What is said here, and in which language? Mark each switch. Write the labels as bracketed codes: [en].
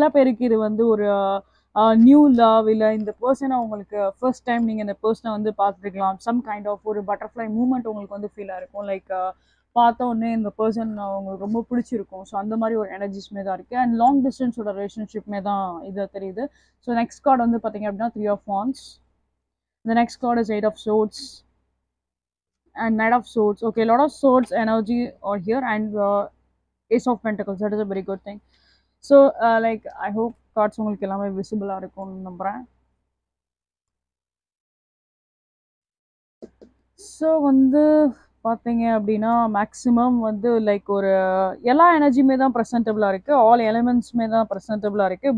[ta] சில பேருக்கு இது வந்து ஒரு நியூ லவ், இல்லை இந்த பர்சனை உங்களுக்கு ஃபர்ஸ்ட் டைம் நீங்கள் இந்த பர்சனை வந்து பார்த்துருக்கலாம். சம் கைண்ட் ஆஃப் ஒரு பட்டர்ஃப்ளை மூமெண்ட் உங்களுக்கு வந்து ஃபீலாக இருக்கும். லைக் பார்த்த உடனே இந்த பர்சன் உங்களுக்கு ரொம்ப பிடிச்சிருக்கும். ஸோ அந்த மாதிரி ஒரு எனர்ஜிஸ்மே தான் இருக்குது. அண்ட் லாங் டிஸ்டன்ஸோட ரிலேஷன்ஷிப்மே தான் இது தெரியுது. ஸோ நெக்ஸ்ட் கார்டு வந்து பார்த்தீங்க அப்படின்னா 3 of wands. [en] The next card is 8 of swords and knight of swords. Okay, a lot of swords energy are here and ace of pentacles. That is a very good thing. [ta] So like I hope cards உங்களுக்கு எல்லாமே விசிபிளாக இருக்கும்னு நம்புகிறேன். So வந்து பார்த்தீங்க அப்படின்னா maximum வந்து like ஒரு எல்லா எனர்ஜியுமே தான் ப்ரெசன்டபுளாக இருக்குது, ஆல் எலிமெண்ட்ஸுமே தான் ப்ரெசன்டபுளாக இருக்குது.